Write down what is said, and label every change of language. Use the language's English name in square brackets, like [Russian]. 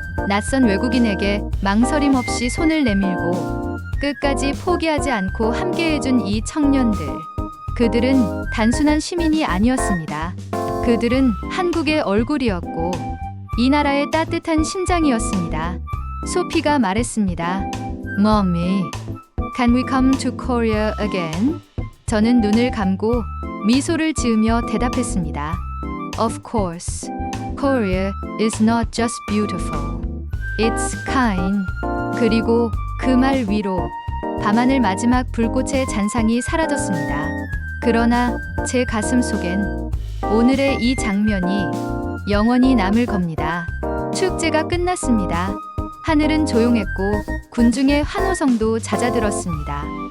[Korean] 낯선 외국인에게 망설임 없이 손을 내밀고 끝까지 포기하지 않고 함께해준 이 청년들. 그들은 단순한 시민이 아니었습니다. 그들은 한국의 얼굴이었고 이 나라의 따뜻한 심장이었습니다. 소피가 말했습니다. [English] Mommy, can we come to Korea again? [Korean] 저는 눈을 감고 미소를 지으며 대답했습니다. [English] Of course, Korea is not just beautiful. It's kind. [Korean] 그리고 그 말 위로 밤하늘 마지막 불꽃의 잔상이 사라졌습니다. 그러나 제 가슴 속엔 오늘의 이 장면이 영원히 남을 겁니다. 축제가 끝났습니다. 하늘은 조용했고 군중의 환호성도 잦아들었습니다.